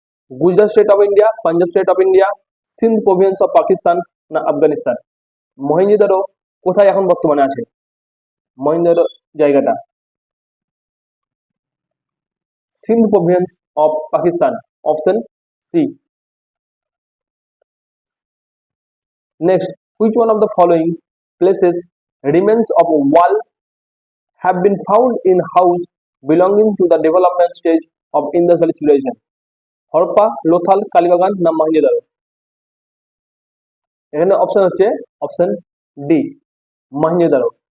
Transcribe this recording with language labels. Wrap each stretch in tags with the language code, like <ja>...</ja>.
<en>Gujarat state of India, Punjab state of India, Sindh province of Pakistan না আফগানিস্তান?</en> <bn>মহেঞ্জোদারো কোথায় এখন বর্তমানে আছে? মহেঞ্জোদারো জায়গাটা</bn> <en>Sindh province of Pakistan,</en> <bn>option C.</bn> <en>Next, which one of the following places remains of a wall have been found in house belonging to the development stage of Indus Valley civilization?</en> <bn>Harappa, Lothal, কালীবাগান না মহেঞ্জোদারো? এখানে option হচ্ছে option D, Mohenjo-daro.</bn>